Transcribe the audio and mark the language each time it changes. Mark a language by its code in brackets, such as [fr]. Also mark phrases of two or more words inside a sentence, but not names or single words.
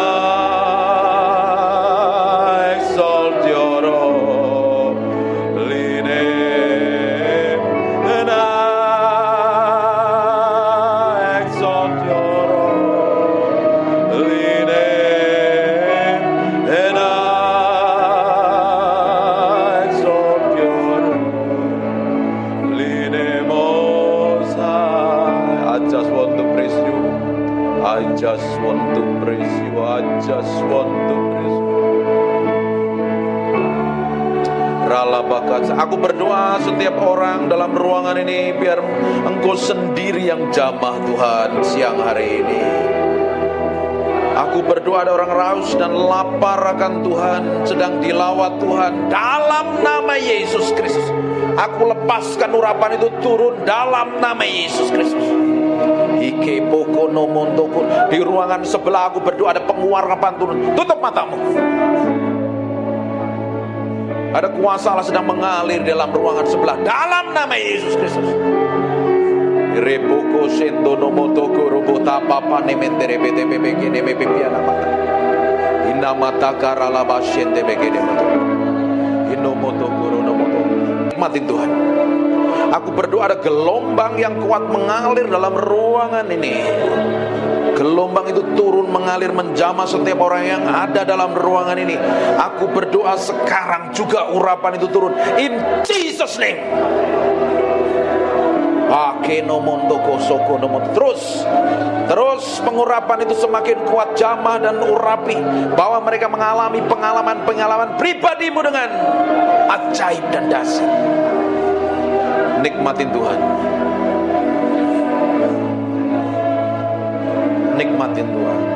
[en] I exalt your holy name, and I exalt your holy name, and I exalt your holy name, Most High. I just want to praise you. I just want to praise you. I just want to praise you. [id] Aku berdoa setiap orang dalam ruangan ini, biar Engkau sendiri yang jamah Tuhan siang hari ini. Aku berdoa ada orang raus dan lapar akan Tuhan, sedang dilawat Tuhan dalam nama Yesus Kristus. Aku lepaskan urapan itu turun dalam nama Yesus Kristus. Di ruangan sebelah aku berdoa ada penguarapan turun. Tutup matamu. Ada kuasa Allah sedang mengalir dalam ruangan sebelah dalam nama Yesus Kristus. Reboko sendo nomotoko robota papa nementere bete bebeke neme pipiana mata. Inna mata karala basyende begede mata. Inomotoko ronomoto. Nikmatin Tuhan. Aku berdoa ada gelombang yang kuat mengalir dalam ruangan ini. Gelombang itu turun mengalir menjamah setiap orang yang ada dalam ruangan ini. Aku berdoa sekarang juga urapan itu turun [en] in Jesus name. [id] Terus pengurapan itu semakin kuat, jamah dan urapi, bahwa mereka mengalami pengalaman pribadimu dengan ajaib dan dahsyat. Nikmatin Tuhan. Nikmatin Tuhan.